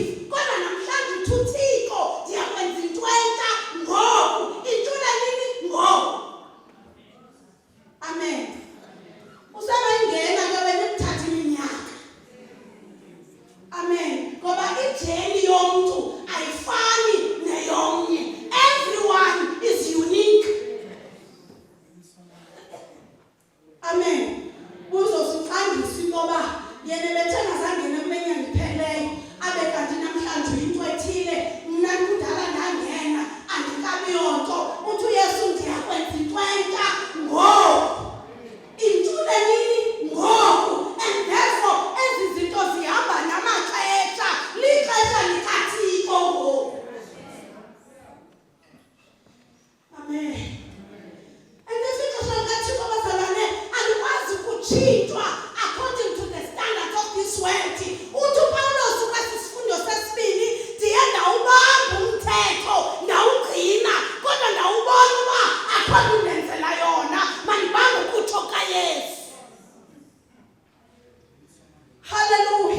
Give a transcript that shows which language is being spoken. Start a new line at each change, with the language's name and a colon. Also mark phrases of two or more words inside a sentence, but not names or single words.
Xhosa: Kodwa namhlanje uthi uThixo ndiyakwenza into entsha ngoku. Intshule nini? Ngoku. Amen. Usebayingena ke wena ekuthatha iminyaka. Amen. Ngoba ijeni yomntu ayifani neyomnye.
English: Everyone is unique.
Xhosa: Amen. Uzosicandisa intoba yena bethenga zangena kule nyanga ipheleyo abe kanti namhlanje into ethile mna kudala ndangena andikabi yonto. Uthi uYesu ndiyakwenza into entsha ngoku. Intshule nini? Ngoku.
English: And therefore
Xhosa: ezi zinto zihamba namaxesha. Lixesha likaThixo ngoku. Amen. And ixesha likaThixo bazalwane alikwazi ukutshintshwa
English: according to the standards of this world.
Xhosa: Uthi uPawulos kwesi sifundo sesibini ndiye ndawubamba umthetho ndawugcina kodwa ndawubona uba akho undenzela yona mandibambe ukutsho kaYesu. Hallelujah.